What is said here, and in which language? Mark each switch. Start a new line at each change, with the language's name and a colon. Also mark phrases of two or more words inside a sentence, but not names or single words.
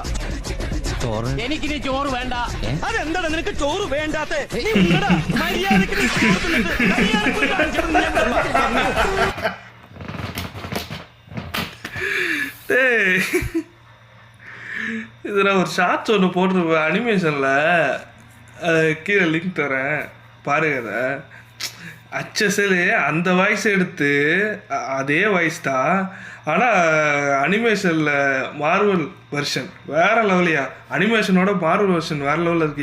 Malayalam: എനിക്കിനി ചോറ് വേണ്ട. അതെന്താണ് നിനക്ക് ചോറ് വേണ്ടാത്തെ? മര്യാദക്ക്
Tamil: ഇത് நான் ஒரு ஷார்ட்ஸ் ஒன்று போட்டிருப்பேன் அனிமேஷனில், கீழே லிங்க் தரேன் பாருங்க. அதை அச்சசலு அந்த வாய்ஸ் எடுத்து அதே வாய்ஸ் தான், ஆனால் அனிமேஷனில் மார்வல் வெர்ஷன் வேறு லெவலையா, அனிமேஷனோட மார்வல் வெர்ஷன் வேறு லெவலில் இருக்கு.